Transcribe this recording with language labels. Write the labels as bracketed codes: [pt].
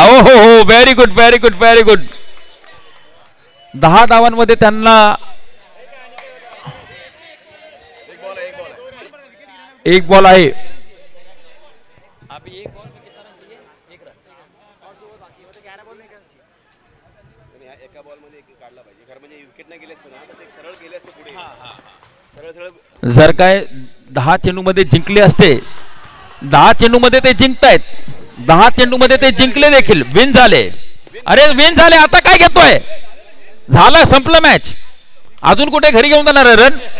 [mr] ओ हो, [en] Very good, very good, very good. [mr] 10 धावांमध्ये त्यांना एक बॉल आहे। [hi] अभी एक बॉल में कितना रन चाहिए? 1 रन और 2 बॉल बाकी है, मतलब 11 बॉल में 1 रन चाहिए। [mr] एका बॉल मध्ये एक काढला पाहिजे, खरं म्हणजे विकेट नाही गेले असते ना तर ते सरळ गेले असते पुढे। सरळ जर काय 10 चेंडूमध्ये जिंकले असते, 10 चेंडूमध्ये ते जिंकतायत, 10 चेंडूमध्ये ते जिंकले देखील, विन झाले। अरे विन झाले, आता काय घेतोय? झालं, संपलं मॅच, अजून कुठे घरी घेऊन जाणार आहे रन?